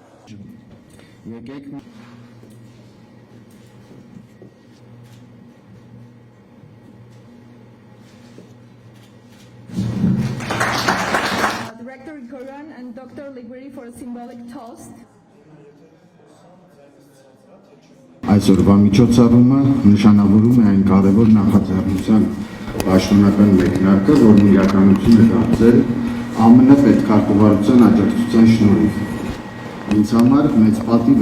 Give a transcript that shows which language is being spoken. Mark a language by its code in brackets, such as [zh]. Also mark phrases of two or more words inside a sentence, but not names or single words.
[en] Director Goran and Dr. Liguri for a symbolic toast. [hy] Այսօրվա միջոցառումը նշանավորում է այն կարևոր նախաձեռնության պաշտոնական մեկնարկը, որն իրականություն է դարձել ԱՄՆ պետքարտուղարության աջակցության շնորհիվ։ Ինձ համար մեծ պատիվ է